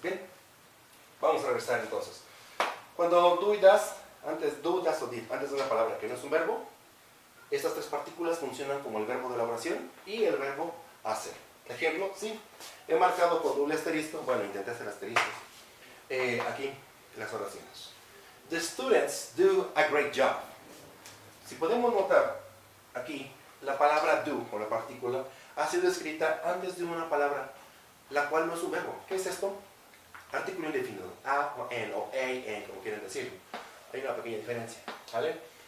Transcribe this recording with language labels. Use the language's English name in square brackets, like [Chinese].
[Spanish] Bien, vamos a regresar entonces. Cuando do y das, antes do, das o did, antes de una palabra que no es un verbo, estas 3 partículas funcionan como el verbo de la oración y el verbo hacer. Ejemplo, sí, he marcado con doble asterisco, bueno, intenté hacer asteriscos, aquí las oraciones. [English] The students do a great job. [Spanish] Si podemos notar aquí, la palabra do, o la partícula, ha sido escrita antes de una palabra, la cual no es un verbo. ¿Qué es esto? Artículo indefinido, a o en, o a, en, como quieren decirlo. Hay una pequeña diferencia, ¿vale?